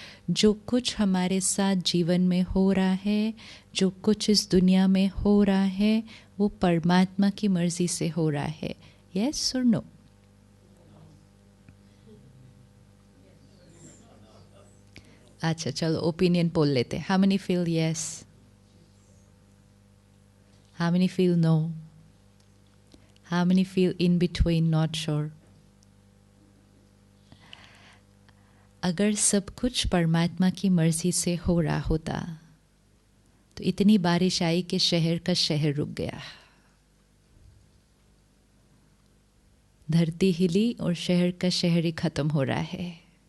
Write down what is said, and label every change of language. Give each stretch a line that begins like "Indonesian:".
Hindi: जो कुछ हमारे साथ जीवन में हो रहा है, जो कुछ इस दुनिया में हो रहा है, वो परमात्मा की मर्ज़ी से हो रहा है। यस और नो? अच्छा चलो ओपिनियन पोल लेते हैं।
English: How many feel yes? How many feel no? How many feel in between, not sure?
Hindi: अगर सब कुछ परमात्मा की मर्ज़ी से हो रहा होता तो इतनी बारिश आई कि शहर का शहर रुक गया। धरती हिली और शहर का शहर ही ख़त्म हो रहा है।